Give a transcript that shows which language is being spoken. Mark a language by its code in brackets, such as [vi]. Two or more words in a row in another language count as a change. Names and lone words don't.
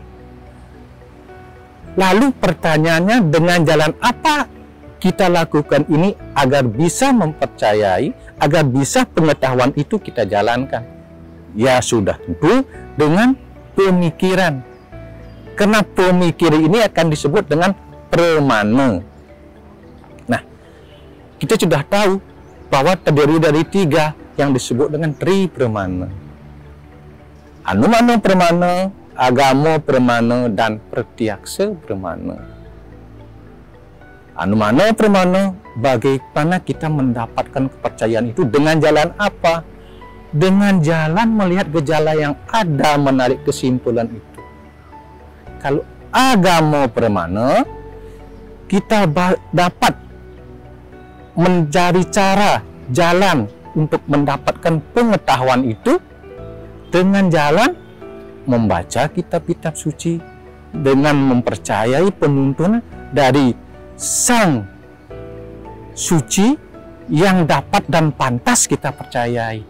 [id] Lalu pertanyaannya, dengan jalan apa kita lakukan ini agar bisa mempercayai, agar bisa pengetahuan itu kita jalankan? Ya sudah tentu dengan pemikiran. Karena pemikiran ini akan disebut dengan pramana. Nah, kita sudah tahu bahwa terdiri dari 3 yang disebut dengan [sa] tri pramana. Anumana pramana, agama pramana, dan pratyaksa pramana. Anumana pramana, [id] bagaimana kita mendapatkan kepercayaan itu, dengan jalan apa? Dengan jalan melihat gejala yang ada, menarik kesimpulan itu. Kalau [sa] agama pramana, [id] kita dapat mencari cara, jalan untuk mendapatkan pengetahuan itu dengan jalan membaca kitab-kitab suci, dengan mempercayai penuntun dari Sang Suci yang dapat dan pantas kita percayai.